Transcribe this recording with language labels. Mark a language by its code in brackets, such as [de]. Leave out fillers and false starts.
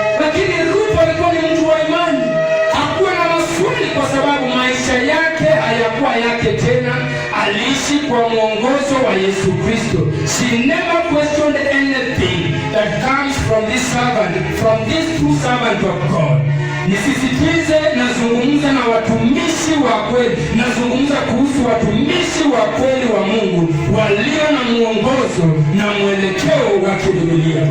[sw] Lakini Ruth alikuwa ni mtu wa imani. Hakuwa na maswali kwa sababu maisha yake hayakuwa yake tena. Aliishi kwa mwongozo wa Yesu Kristo. [en] She never questioned anything that comes from this servant, from this true servant of God. [sw] Nisisitize, nazungumza na watumishi wa kweli. Nazungumza kuhusu watumishi wa kweli wa Mungu walio na mwongozo na mwelekeo wa kibibilia.